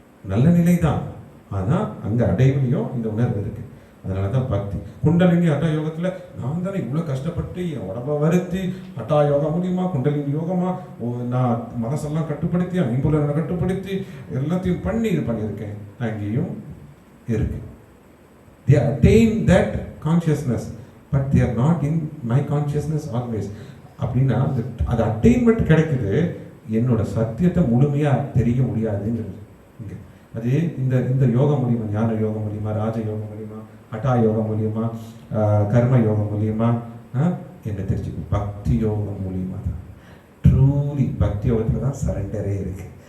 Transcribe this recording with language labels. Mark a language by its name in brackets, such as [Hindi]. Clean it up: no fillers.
[Tamil] நல்ல நிலை தான், ஆனால் அங்கே அடைவுலையும் இந்த உணர்வு இருக்கு. அதனால தான் பக்தி. குண்டலினி ஹட்டா யோகத்தில் நான் தானே இவ்வளோ கஷ்டப்பட்டு என் உடம்பை வருத்தி ஹட்டா யோகா மூலியமா, குண்டலினி யோகமா நான் மனசெல்லாம் கட்டுப்படுத்தி, ஐம்புலனை கட்டுப்படுத்தி எல்லாத்தையும் பண்ணி இது பண்ணியிருக்கேன். அங்கேயும் இருக்கு. [English] They attain that consciousness, but they are not in my consciousness always. [Tamil] அப்படின்னா அது அட்டைன்மெண்ட் கிடைக்குது, என்னோட சத்தியத்தை முழுமையாக தெரிய முடியாதுங்கிறது இங்கே. அது இந்த யோகம் மூலியமா, ஞான யோகம் மூலியமா, ராஜ யோகம் மூலியமா, ஹட்டா யோகம் மூலியமா, கர்ம யோகம் மூலியமா என்ன தெரிஞ்சுக்கும்? பக்தி யோகம் மூலியமா தான். ட்ரூலி பக்தி யோகத்தில் தான் சரண்டரே இருக்கு.